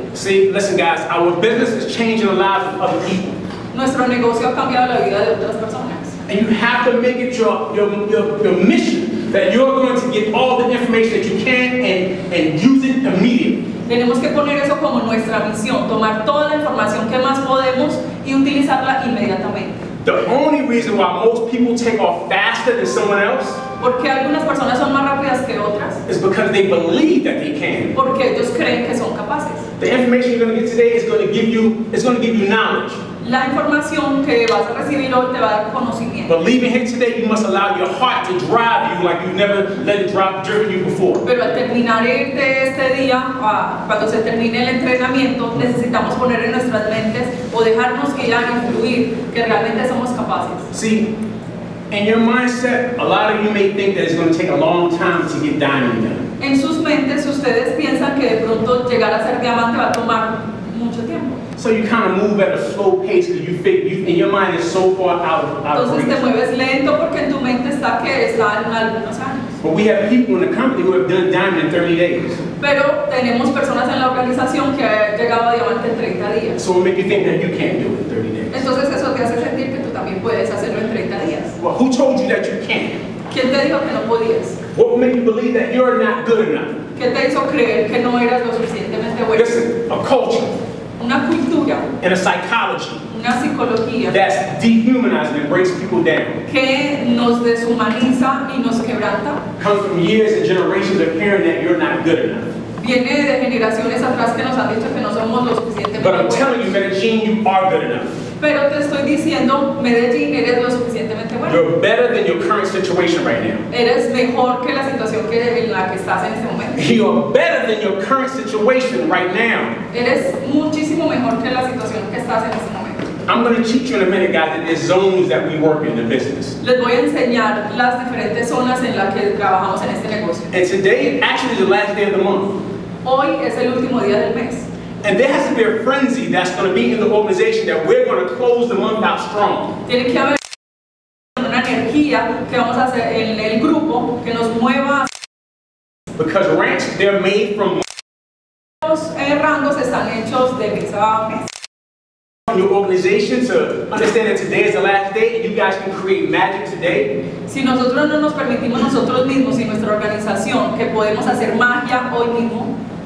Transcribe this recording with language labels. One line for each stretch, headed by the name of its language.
English: See, listen guys, our business is changing the lives of other people.
Spanish: Nuestro negocio ha cambiado la vida de otras personas.
English: And you have to make it your mission that you're going to get all the information that you can and use it immediately.
Spanish: Tenemos que poner eso como nuestra misión, tomar toda la información que más podemos y utilizarla inmediatamente.
English: The only reason why most people take off faster than someone else
Spanish: ¿Por qué algunas personas son más rápidas que otras?
English: is because they believe that they can.
Spanish: Porque ellos creen que son capaces.
English: The information you're going to get today is going to give you knowledge.
Spanish: La información que vas a recibir hoy te va a dar conocimiento.
English: But leaving here today, you must allow your heart to drive you like you've never let it driven you before.
Spanish: Pero al terminar de este día, cuando se termine el entrenamiento, necesitamos poner en nuestras mentes o dejarnos guiar y fluir que realmente somos capaces.
English: See, in your mindset, a lot of you may think that it's going to take a long time to get diamond done.
Spanish: En sus mentes, ustedes piensan que de pronto llegar a ser diamante va a tomar mucho tiempo.
English: So you kind of move at a slow pace because and your mind is so far out of
Spanish: Entonces te
English: reach.
Spanish: mueves lento porque en tu mente está que está en algunos años.
English: But we have people in the company who have done diamond in 30 days.
Spanish: Pero tenemos personas en la organización que han llegado a diamante en 30 días.
English: So it will make you think that you can't do it in 30 days.
Spanish: Entonces eso te hace sentir que tú también puedes hacerlo en 30 días.
English: Well, who told you that you can't?
Spanish: ¿Quién te dijo que no podías?
English: What will make you believe that you're not good enough?
Spanish: ¿Qué te hizo creer que no eras lo suficientemente bueno?
English: Listen, a culture
Spanish: Una cultura,
English: and a psychology
Spanish: una psicología
English: that's dehumanizing and breaks people down
Spanish: que nos deshumaniza y nos quebranta,
English: comes from years and generations of hearing that you're not good enough.
Spanish: viene de generaciones atrás que nos han dicho que no somos lo suficientemente
English: But I'm
Spanish: buenos.
English: telling you, Medellin, you are good enough.
Spanish: Pero te estoy diciendo, Medellín, eres lo suficientemente bueno.
English: You're better than your current situation right now.
Spanish: Eres mejor que la situación en la que estás en este momento.
English: You're better than your current situation right now.
Spanish: Eres muchísimo mejor que la situación que estás en este momento.
English: I'm going to teach you in a minute, guys, that there's zones that we work in the business.
Spanish: Les voy a enseñar las diferentes zonas en las que trabajamos en este negocio.
English: And today is actually the last day of the month.
Spanish: Hoy es el último día del mes.
English: And there has to be a frenzy that's going to be in the organization that we're going to close the month out strong.
Spanish: Tiene que haber una energía que vamos a hacer en el grupo que nos mueva.
English: Because ranks, they're made from
Spanish: Los rangos están hechos de mes a mes.
English: your organization to understand that today is the last day and you guys can create magic today,
Spanish: Si nosotros no nos permitimos nosotros mismos y nuestra organización que podemos hacer magia hoy mismo,